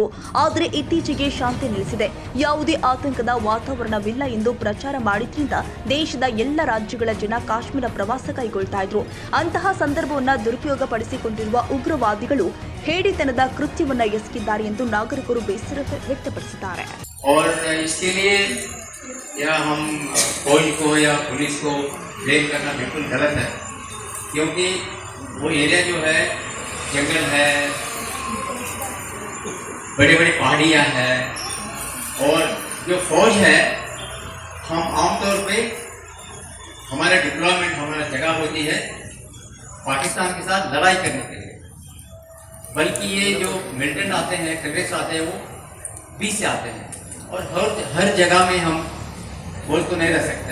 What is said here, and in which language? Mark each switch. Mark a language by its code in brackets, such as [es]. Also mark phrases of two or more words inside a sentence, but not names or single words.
[kn] ಆದರೆ ಇತ್ತೀಚೆಗೆ ಶಾಂತಿ ನೆಲೆಸಿದೆ. ಯಾವುದೇ ಆತಂಕದ ವಾತಾವರಣವಿಲ್ಲ ಎಂದು ಪ್ರಚಾರ ಮಾಡಿದ್ರಿಂದ ದೇಶದ ಎಲ್ಲ ರಾಜ್ಯಗಳ ಜನ ಕಾಶ್ಮೀರ ಪ್ರವಾಸ ಕೈಗೊಳ್ತಾ ಇದ್ರು. ಅಂತಹ ಸಂದರ್ಭವನ್ನು ದುರುಪಯೋಗ ಪಡಿಸಿಕೊಂಡಿರುವ ಉಗ್ರವಾದಿಗಳು ಹೇಡಿತನದ ಕೃತ್ಯವನ್ನ ಎಸಗಿದ್ದಾರೆ ಎಂದು ನಾಗರಿಕರು ಬೇಸರ ವ್ಯಕ್ತಪಡಿಸಿದ್ದಾರೆ. [hi] या हम फौज को या पुलिस को ब्लेम करना बिल्कुल गलत है, क्योंकि वो एरिया जो है जंगल है, बड़ी बड़ी पहाड़ियाँ हैं, और जो फौज है हम आमतौर पे हमारा डिप्लॉयमेंट हमारा जगह होती है पाकिस्तान के साथ लड़ाई करने के लिए, बल्कि ये जो मिलिटेंट आते हैं टेररिस्ट आते हैं वो बीच से आते हैं, और हर जगह में हम बोल तो नहीं रह सकते.